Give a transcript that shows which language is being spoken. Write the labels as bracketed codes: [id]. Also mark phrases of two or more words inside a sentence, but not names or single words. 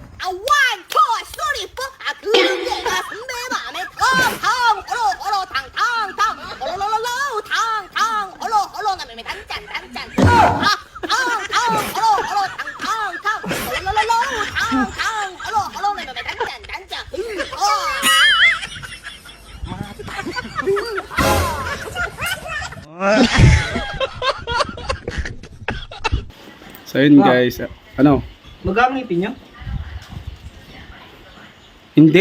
[en] one, two, three, four. [ko] 아 그게가 선배 맘에 탕탕 얼어 얼어 탕탕탕 얼어얼어 탕탕 얼어 얼어 나매매 단짠 단짠 탕탕 얼어 얼어 탕탕탕 얼어얼어 탕탕 얼어 얼어 나매매 단짠 단짠 [tl] So yun guys, ano? Magkano ngipin nyo? Hindi.